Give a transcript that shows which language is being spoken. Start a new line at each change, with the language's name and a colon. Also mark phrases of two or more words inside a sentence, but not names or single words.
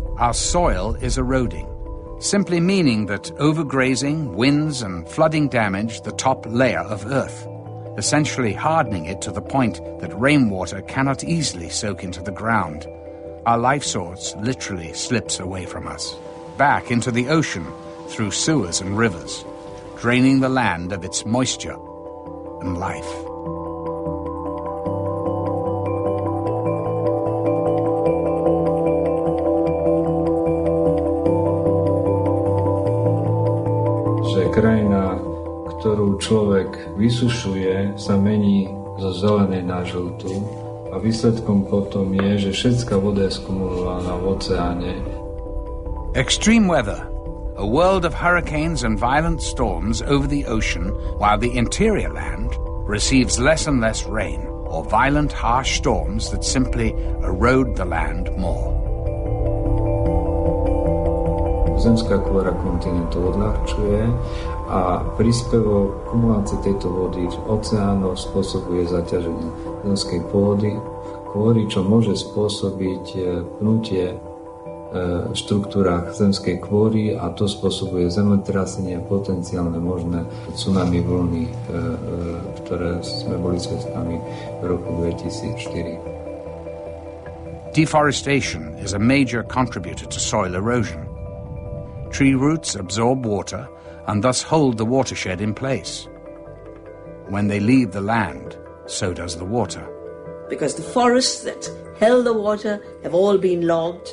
English: Our soil is eroding, simply meaning that overgrazing, winds, and flooding damage the top layer of earth, essentially hardening it to the point that rainwater cannot easily soak into the ground. Our life source literally slips away from us, back into the ocean through sewers and rivers, draining the land of its moisture and life.
Slovak: Že krajina, ktorú človek vysušuje, sa mení zo zelenej na žltú a výsledkom potom je, že všetká voda je skumulovaná v oceáne.
English: Extreme weather. A world of hurricanes and violent storms over the ocean, while the interior land receives less and less rain, or violent, harsh storms that simply erode the land more.
Slovak: Zemská kôra kontinentu odľahčuje a príspevok kumulácie tejto vody v oceánoch spôsobuje zaťaženie zemskej pôdy, kôry, čo môže spôsobiť pnutie v štruktúrách zemskej kôry a to spôsobuje zemetrasenie a potenciálne možné tsunami vlny, ktoré sme boli svedkami v roku 2004.
English: Deforestation is a major contributor to soil erosion. Tree roots absorb water and thus hold the watershed in place. When they leave the land, so does the water. Because the forests that held the water have all been logged.